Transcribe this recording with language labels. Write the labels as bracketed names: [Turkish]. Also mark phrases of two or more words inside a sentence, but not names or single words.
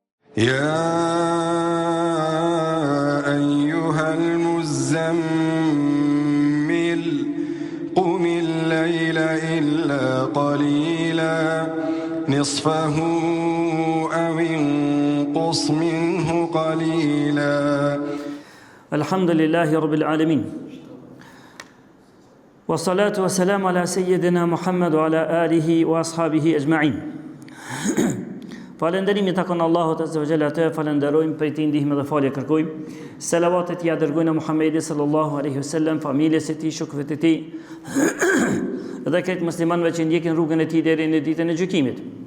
[Arabic] يا أيها المزمل قم الليل إلا قليلا نصفه أو انقص منه قليلا. الحمد لله رب العالمين والصلاة والسلام على سيدنا Muhammad وعلى آله وأصحابه أجمعين. [Albanian] Falënderimi takon Allahut [Arabic] عز وجل, [Albanian] atë falenderojmë, prej tij ndihmë dhe falje kërkojmë. Selavatet ja dërgojnë Muhammedit [Arabic] صلى الله عليه وسلم, [Albanian] familjes së tij, shokëve të tij dhe këtë muslimanëve që ndjekin rrugën e tij deri në ditën e gjykimit.